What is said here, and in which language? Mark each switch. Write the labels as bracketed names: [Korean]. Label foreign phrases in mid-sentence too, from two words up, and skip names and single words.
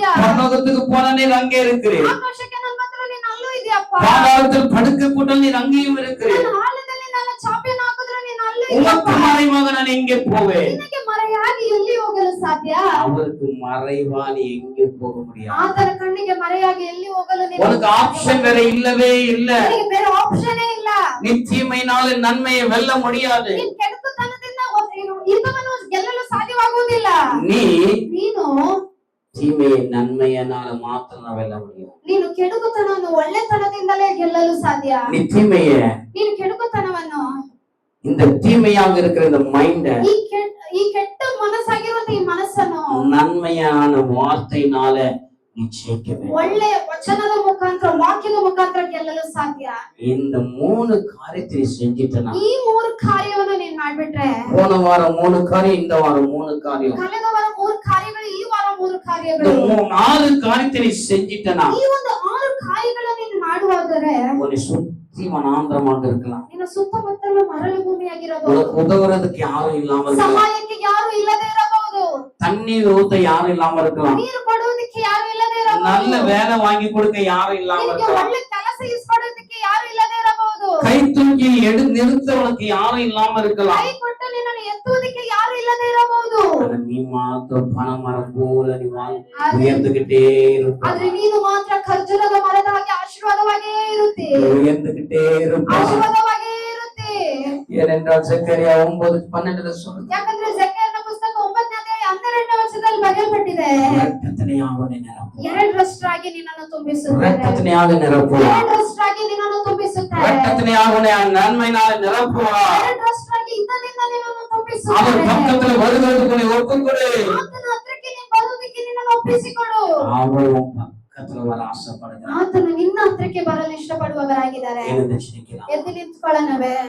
[Tamil] பரலோகத்துக்கு போனா நீர் அங்கே இருக்கிறீர், [Kannada] ಆಕಾಶಕ್ಕೆ ನನ್ನ ಮಾತ್ರ ನೀನು ಅಲ್ಲೂ ಇದೆಯಪ್ಪ. [Tamil] பாதாளத்தில் படுக்க போட்டால் நீர் அங்கேயும் இருக்கிறீர். [Kannada] ನನ್ನ ಆಳದಲ್ಲಿ ನನ್ನ ಚಾಪೆಯನ್ನು ಹಾಕಿದ್ರೆ ನೀನು ಅಲ್ಲೂ ಇದೆಯಪ್ಪ. [Tamil] உமக்கு மறைவாக நான் எங்கே போவேன்? [Kannada] ನಿನಗೆ ಮರೆಯಾಗಿ ಎಲ್ಲಿ ಹೋಗಲು ಸಾಧ್ಯ? [Tamil] அவருக்கு மறைவா நீ எங்கே போக முடியாது. [Kannada] ಆತನ ಕಣ್ಣಿಗೆ ಮರೆಯಾಗಿ ಎಲ್ಲಿ ಹೋಗಲು [Tamil] உனக்கு ஆப்ஷன் வேற இல்லவே இல்ல. [Kannada] ನಿನಗೆ ಬೇರೆ ಆಪ್ಷನ್ ಇಲ್ಲ. [Tamil] நீ தீமையினால நன்மையை வெல்ல முடியாது. [Kannada] ನೀನು ಕೆಡುಕುತನದಿಂದ ಹಿತವನ್ನು ಗೆಲ್ಲಲು ಸಾಧ್ಯವಾಗುವುದಿಲ್ಲ. ನೀನು [Tamil] தீமையை நன்மையினால மாத்திரம் வெல்ல முடியும். [Kannada] ನೀನು ಕೆಡುಕುತನವನ್ನು ಒಳ್ಳೆತನದಿಂದಲೇ ಗೆಲ್ಲಲು ಸಾಧ್ಯ. [Tamil] நீ தீமைய [Kannada] ನೀನು ಕೆಡುಕುತನವನ್ನು [Tamil] இந்த தீமையாக இருக்கிற இந்த மைண்ட [Kannada] ಈ ಕೆಟ್ಟ ಮನಸ್ಸಾಗಿರುವಂತ ಈ ಮನಸ್ಸನ್ನು [Tamil] நன்மையான வார்த்தையினால நீ ஜெயிக்க வேண்டும். [Kannada] ಒಳ್ಳೆಯ ವಚನದ ಮುಖಾಂತರ ವಾಕ್ಯದ ಮುಖಾಂತರ ಗೆಲ್ಲಲು ಸಾಧ್ಯ. [Tamil] இந்த 3 காரியத்தை நீ செஞ்சிட்டனா, [Kannada] ಈ 3 ಕಾರ್ಯವನ್ನು ನೀನ್ ಮಾಡ್ಬಿಟ್ರೆ, [Tamil] போன வாரம் 3 காரியம், இந்த வாரம் 3 காரியம், [Kannada] ಕಳೆದ ವಾರ 3 ಕಾರ್ಯಗಳು, ಈ ವಾರ 3 [Tamil] இந்த [Kannada] ಕಾರ್ಯಗಳು, [Tamil] 4 காரியத்தை நீ செஞ்சிட்டனா, [Kannada] ಈ ಒಂದು 6 ಕಾರ್ಯಗಳನ್ನು ನೀನು ಮಾಡುವಾದರೆ [Tamil] உன்னை சுத்தி வனாந்தரமாக இருக்கலாம். [Kannada] ನಿನ್ನ ಸುತ್ತಮುತ್ತಲು ಮರಳು ಭೂಮಿಯಾಗಿರಬಹುದು. [Tamil] உனக்கு உதவுறதுக்கு யாரும் இல்லாம இருக்கலாம். [Kannada] ಸಹಾಯಕ್ಕೆ ಯಾರು ಇಲ್ಲದೆ ಇರಬಹುದು. [Tamil] தண்ணீர் ஊத்த யாரும் இல்லாம இருக்கலாம். [Kannada] ನೀರು ಕೊಡುವುದಕ್ಕೆ ಯಾರು ಇಲ್ಲದೆ ಇರಬಹುದು. [Tamil] நல்ல வேலை வாங்கி கொடுக்க யாரும் இல்லாம [Kannada] ನಿನಗೆ [Tamil] இருக்கலாம். [Kannada] ಒಳ್ಳೆ ಕೆಲಸ ಇಸ್ಕೊಡೋದಕ್ಕೆ ಯಾರು ಇಲ್ಲದೆ ಇರಬಹುದು. [Tamil] கை தூக்கி நிறுத்த உனக்கு யாரும் இல்லாம இருக்கலாம். [Kannada] ಕೈ ಕೊಟ್ಟು ನಿನ್ನನ್ನು ಎತ್ತುವುದಕ್ಕೆ ಯಾರು ಇಲ್ಲದೆ ಇರಬಹುದು. [Tamil] ஆனா நீ மாத்திரம் பணமரம் போல நீ உயர்ந்துகிட்டே இருப்ப. [Kannada] ಆದ್ರೆ ನೀನು ಮಾತ್ರ ಖರ್ಜೂರದ ಮರದ ಹಾಗೆ ಆಶೀರ್ವಾದವಾಗೇ ಇರುತ್ತೆ. [Tamil] உயர்ந்துகிட்டே இருப்ப. [Kannada] ಆಶೀರ್ವಾದವಾಗೇ ಇರುತ್ತೆ. [Tamil] ஏனென்றால் ஜெக்கரியா 9:12 சொல்லுது, [Kannada] ಯಾಕಂದ್ರೆ ಜಕರ್ಯನ ಪುಸ್ತಕ 9ನೇ ಅಧ್ಯಾಯ 12ನೇ ವಚನದಲ್ಲಿ ಬರೆಯಲ್ಪಟ್ಟಿದೆ, [Tamil] இரக்கத்தினையாக நிரப்பு, [Kannada] ಎರಡರಷ್ಟಾಗಿ ನಿನ್ನನ್ನು ತುಂಬಿಸುತ್ತಾರೆ. [Tamil] இரக்கத்தினையாக நிரப்பு, [Kannada] ಎರಡರಷ್ಟಾಗಿ ನಿನ್ನನ್ನು ತುಂಬಿಸುತ್ತಾರೆ. [Tamil] இரக்கத்தினையாக நன்மையினால நிரப்புவார். [Kannada] ಎರಡರಷ್ಟಾಗಿ ಹಿತದಿಂದ ನಿನ್ನನ್ನು [Tamil] அவர் [Kannada] ತುಂಬಿಸುತ್ತಾರೆ. [Tamil] பக்கத்துல வருகிறதுக்கு நீ ஒப்புக்கொடு. [Kannada] ಆತನ ಹತ್ರಕ್ಕೆ ನೀನು ಬರುವುದಕ್ಕೆ ನಿನ್ನನ್ನು ಒಪ್ಪಿಸಿಕೊಡು. [Tamil] அவர் உன் பக்கத்துல வர ஆசைப்படுகிறார். [Kannada] ಆತನು ನಿನ್ನ ಹತ್ರಕ್ಕೆ ಬರಲು ಇಷ್ಟಪಡುವವರಾಗಿದ್ದಾರೆ. [Tamil] எழுந்திருச்சு நிக்கலாம். [Kannada] ಎದ್ದು ನಿಂತ್ಕೊಳ್ಳೋಣವೇ?